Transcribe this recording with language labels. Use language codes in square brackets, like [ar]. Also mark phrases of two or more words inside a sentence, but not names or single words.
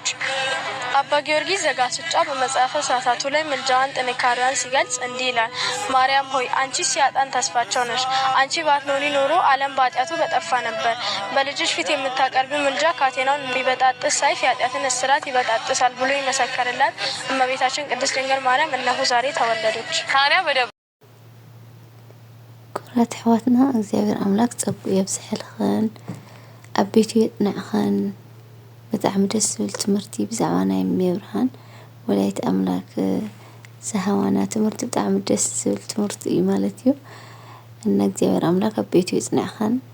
[am] አባ ጊዮርጊስ ዘጋስጫ በመጽሐፈ ሰዓታቱ ላይ ምልጃዋን ጥንካሬዋን ሲገልጽ እንዲህ ይላል። ማርያም ሆይ አንቺ ሲያጣን ተስፋቸው ነሽ። አንቺ ባትኖሪ ኖሮ ዓለም በኃጢአቱ በጠፋ ነበር። በልጅሽ ፊት የምታቀርቢ ምልጃ ካቴናውን የሚበጣጥስ ሰይፍ የኃጢአትን እስራት ይበጣጥሳል ብሎ የመሰከረላት እመቤታችን ቅድስት ድንግል ማርያም እነሆ ዛሬ ተወለደች። ታዲያ [ti] ኩራት ሕዋትና እግዚአብሔር አምላክ ጸጉ የብዝሕልኽን ኣብ ቤቱ የጥንዕኽን ብጣዕሚ ደስ ዝብል ትምህርቲ ብዛዕባ ናይ እመብርሃን ወላዲተ ኣምላክ ዝሃባና ትምህርቲ ብጣዕሚ ደስ ዝብል ትምህርቲ እዩ ማለት እዩ እና እግዚአብሔር አምላክ ኣብ ቤቱ የጽንዕኽን